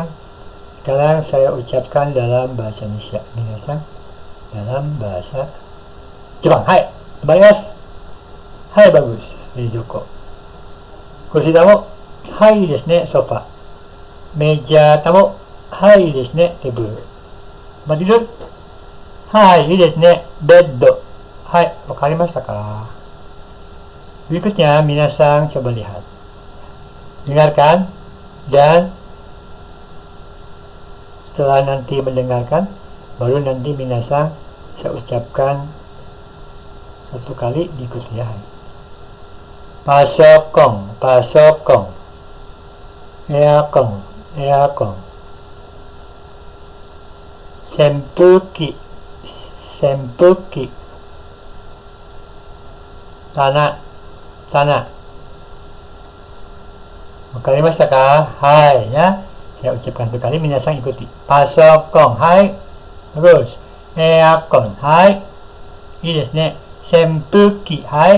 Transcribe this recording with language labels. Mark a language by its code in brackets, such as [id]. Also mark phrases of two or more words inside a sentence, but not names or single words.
[id] Sekarang saya ucapkan dalam bahasa Indonesia. Minasan dalam bahasa Jepang. Hai. Lemari es. Hai, bagus. Reizouko. Kursi tamu. [ja] はいですね. [id] Sofa. Meja tamu. [ja] はい、いいですね。テーブル。まあ、tidur。はい、いいですね。ベッド。はい、わかりましたか? [id] Berikutnya, minasang coba lihat. Dengarkan dan setelah nanti mendengarkan, baru nanti minasang saya ucapkan satu kali diikuti ya. [ja] パソコン、パソコン. エアコン、エアコン. 扇風機、扇風機. [id] Tanah, tanah. [ja] わかりましたか?はい, ya. [id] Saya ucapkan satu kali, minasang ikuti. [ja] パソコン、はい. Terus. エアコン、はい. Ini ですね。扇風機、はい.